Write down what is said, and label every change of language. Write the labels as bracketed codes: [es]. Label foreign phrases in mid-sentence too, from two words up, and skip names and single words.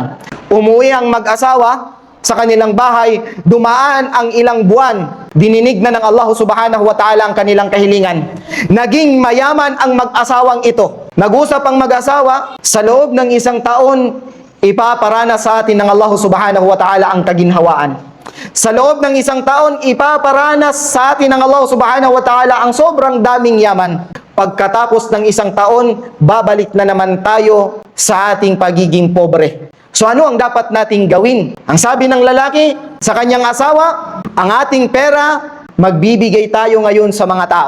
[tl] Umuwi ang mag-asawa sa kanilang bahay, dumaan ang ilang buwan, dininig na ng Allah [ar] سبحانه وتعالى [tl] ang kanilang kahilingan. Naging mayaman ang mag-asawang ito. Nag-usap ang mag-asawa, sa loob ng isang taon, ipaparana sa atin ng Allah [ar] سبحانه وتعالى [tl] ang kaginhawaan. Sa loob ng isang taon, ipaparanas sa atin ng Allah [ar] سبحانه وتعالى [tl] ang sobrang daming yaman. Pagkatapos ng isang taon, babalik na naman tayo sa ating pagiging pobre. So ano ang dapat nating gawin? Ang sabi ng lalaki sa kanyang asawa, ang ating pera, magbibigay tayo ngayon sa mga tao.